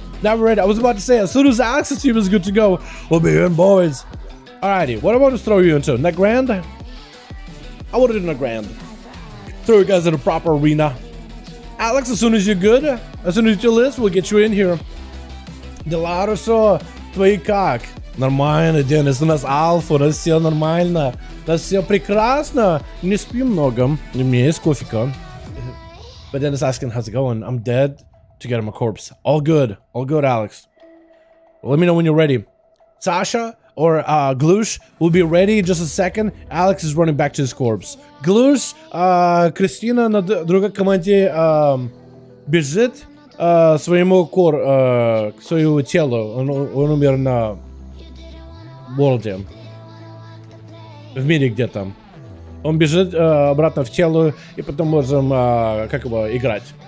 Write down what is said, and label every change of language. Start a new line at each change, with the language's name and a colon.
English: Now we're ready. I was about to say, as soon as Alex's team is good to go, we'll be in, boys. Alrighty, what I want to throw you into? Net grand? I want to do net grand. Throw you guys in a proper arena. Alex, as soon as you're good, as soon as you list, we'll get you in here.
Russian: Dalaran, твои как? Нормально, Денис, у нас альфа, у нас все нормально. У нас все прекрасно. Не спим много. У меня есть кофейка.
English: But Dennis asking, how's it going? I'm dead. To get him a corpse. All good, Alex. Well, let me know when you're ready. Sasha or Glush will be ready in just a second. Alex is running back to his corpse.
Russian: Glush, Кристина на другой команде бежит своему к своему телу. Он умер на World. В мире где-то. Он бежит обратно в тело и потом можем как его играть.